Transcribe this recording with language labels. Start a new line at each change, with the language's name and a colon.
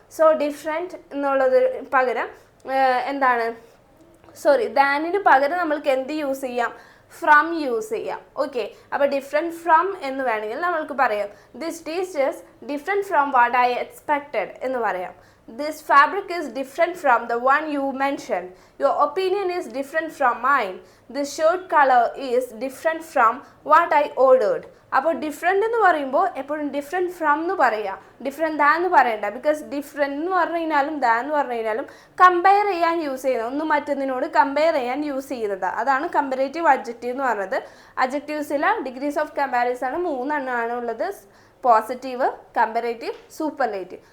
Malayalam: So different എന്നുള്ളത് പകരം എന്താണ്, ദാനിന് പകരം നമ്മൾക്ക് എന്ത് യൂസ് ചെയ്യാം, ഫ്രം യൂസ് ചെയ്യാം. ഓക്കെ, അപ്പോൾ ഡിഫറെൻറ്റ് ഫ്രം എന്ന് വേണമെങ്കിൽ നമ്മൾക്ക് പറയാം
English: this teachers different from what I expected
Malayalam: എന്ന് പറയാം.
English: This fabric is different from the one you mentioned. Your opinion is different from mine. This shirt color is different from what I ordered.
Malayalam: അപ്പോൾ different എന്ന് പറയുമ്പോൾ എപ്പോഴും different from എന്ന് പറയാം, different than എന്ന് പറയണ്ട. ബിക്കോസ് ഡിഫറെൻ്റ് എന്ന് പറഞ്ഞു കഴിഞ്ഞാലും ദാൻ എന്ന് പറഞ്ഞു കഴിഞ്ഞാലും കമ്പയർ ചെയ്യാൻ യൂസ് ചെയ്യുന്നത്, ഒന്നും മറ്റൊന്നിനോട് കമ്പയർ ചെയ്യാൻ യൂസ് ചെയ്യുന്നത്, അതാണ് കമ്പറേറ്റീവ് അഡ്ജക്റ്റീവ് എന്ന് പറയുന്നത്. അഡ്ജക്റ്റീവ്സിലെ ഡിഗ്രീസ് ഓഫ് കമ്പാരിസൺ 3 എണ്ണമാണ് ഉള്ളത്, പോസിറ്റീവ്, കമ്പറേറ്റീവ്, സൂപ്പർലേറ്റീവ്.